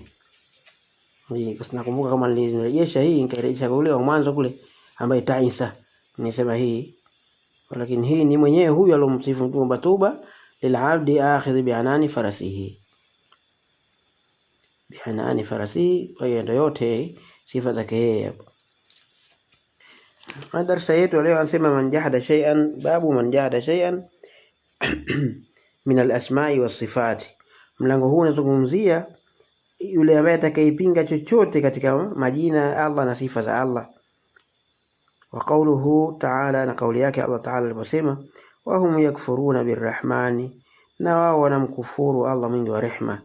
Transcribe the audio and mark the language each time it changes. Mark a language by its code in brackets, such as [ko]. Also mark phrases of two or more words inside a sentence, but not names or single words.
[sw] Nakumbuka kama nilirejesha hii, nikarejesha ule wa mwanzo kule ambaye Taisa nimesema hii, lakini hii ni mwenyewe huyu alomsifu kwamba [ar] طوبى لعبد آخذ بعنان فرسه، بعنان فرسه. [sw] Kwa hiyo ndio yote sifa zake yeye hapo. Darasa yetu leo anasema [ar] من جحد شيئا، باب من جحد شيئا من الأسماء والصفات. [sw] Mlango huu unazungumzia yule ambaye atakayepinga chochote katika majina ya Allah na sifa za Allah. [ar] وقوله تعالى, [sw] na kauli yake Allah ta'ala aliposema [ar] وهم يكفرون بالرحمن, [sw] na wao wanamkufuru Allah mwingi wa rehema.